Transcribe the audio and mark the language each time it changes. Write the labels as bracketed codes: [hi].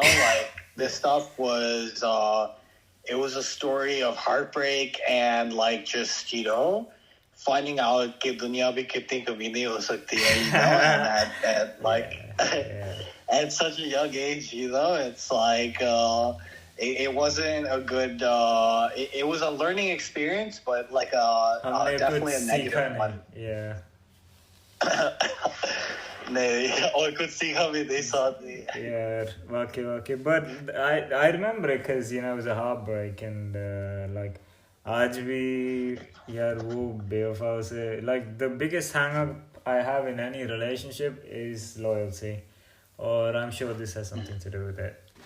[en] Like, this stuff was it was a story of heartbreak and like just, you know, finding out [hi] कि दुनिया भी कितनी कमीनी हो सकती है, [en] you know, and like at such a young age, you know, it's like it wasn't a good it was a learning experience, but like definitely a negative one. Yeah. [hi] और कुछ सीखा भी नहीं साथ में. [en] Yeah, [hi] वाकई. [en] But I remember it because, you know, it was a heartbreak, and like [hi] आज भी यार वो बेवफा से, [en] like the biggest hang up I have in any relationship is loyalty, or I'm sure this has something to do with it.